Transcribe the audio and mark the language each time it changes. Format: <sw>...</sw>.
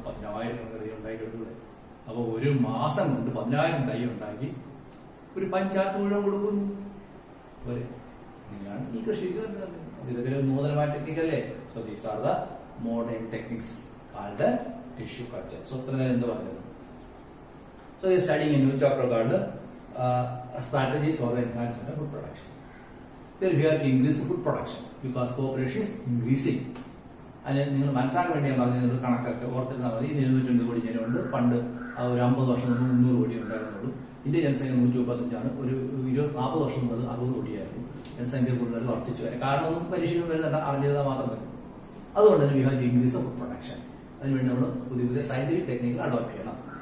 <ml>10,000 തൈ ഉണ്ടാക്കി എടുക്കൂടെ? അപ്പൊ 1 മാസം കൊണ്ട് 10,000 തൈ ഉണ്ടാക്കി ഒരു പഞ്ചായത്ത് മുഴുവൻ കൊടുക്കുന്നു. ഇങ്ങനെയാണ് ഈ കൃഷി. ഇതൊക്കെ നൂതനമായ ടെക്നിക്കല്ലേ?</ml> <en>So these are the modern techniques called tissue culture. So</en> <ml>ഇത്ര നേരം എന്ത് പറഞ്ഞത്?</ml> <en>So you studying a new chapter called strategies for the enhancement of food production. Here we have to increase food production because population is increasing.</en> <ml>അതിന് നിങ്ങൾ മനസ്സിലാക്കാൻ വേണ്ടി ഞാൻ പറഞ്ഞ കണക്കൊക്കെ ഓർത്തിരുന്നാൽ മതി. 250 കോടി ജനമുണ്ട്. പണ്ട് ഒരു 50 വർഷം മുമ്പ് 300 കോടി ഉണ്ടായിരുന്നുള്ളൂ. ഇന്ത്യ ജനസംഖ്യ 135 ഒരു 40 വർഷം മുമ്പ് 60 കോടിയായിരുന്നു. ജനസംഖ്യ കൂടുതൽ വർദ്ധിച്ചു വരെ. കാരണം ഒന്നും പരീക്ഷകൾ വരുന്നുണ്ട്, അറിഞ്ഞിരുന്നാൽ മാത്രം മതി. അതുകൊണ്ട് തന്നെ</ml> <en>We have to increase food production.</en> <ml>അതിനുവേണ്ടി നമ്മൾ പുതിയ പുതിയ സയന്റിഫിക് ടെക്നിക്കുകൾ അഡോപ്റ്റ് ചെയ്യണം.</ml>